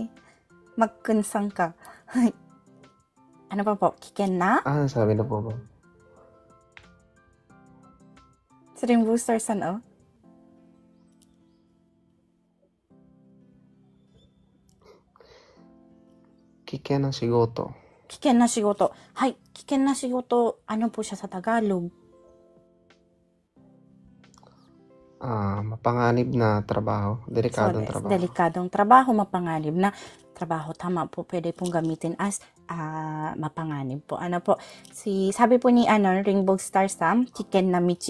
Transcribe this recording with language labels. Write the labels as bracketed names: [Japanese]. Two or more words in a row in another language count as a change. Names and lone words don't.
[Filipino] Makkun-san ka. Hay. Ano pa po? [Japanese] 危険な? [Filipino] Sabi na po ba? Stream Booster-san, oh. [Japanese] 危険な仕事. 危険な仕事. Hay, 危険な仕事, [Filipino] ano po siya sa Tagalog? Mapanganib na trabaho. Delikadong So, trabaho. delikadong trabaho, mapanganib na trabaho. Tama po, pwede pong gamitin as mapanganib po. Ano po, sabi po ni Rainbow Star Sam, [Japanese] 危険な道.